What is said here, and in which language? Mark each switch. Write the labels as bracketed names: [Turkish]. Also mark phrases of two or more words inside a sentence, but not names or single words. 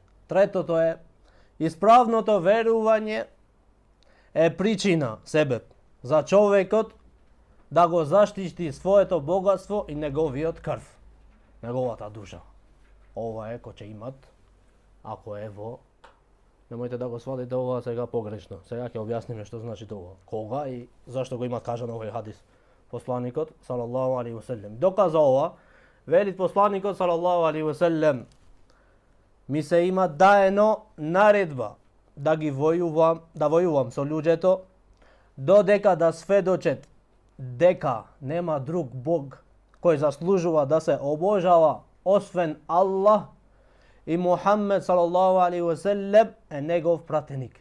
[Macedonian] Третото е исправното верување е причина, себеп, за човекот да го заштити своето богатство и неговиот крв, неговата душа. Ова е кој ќе имат, ако е во... Немојте да го сватите ова сега погрешно. Сега ќе објасниме што значи тоа. Кога и зашто го имат кажано овој хадис. Посланикот, [Arabic] صلى الله عليه وسلم, [Macedonian] доказа ова, вели посланикот, [Arabic] صلى الله عليه وسلم, [Macedonian] ми се има даено наредба да војувам со луѓето, додека да сведочат дека нема друг Бог кој заслужува да се обожава освен Аллах и Мухаммед [Arabic] صلى الله عليه وسلم [Macedonian] е негов пратеник.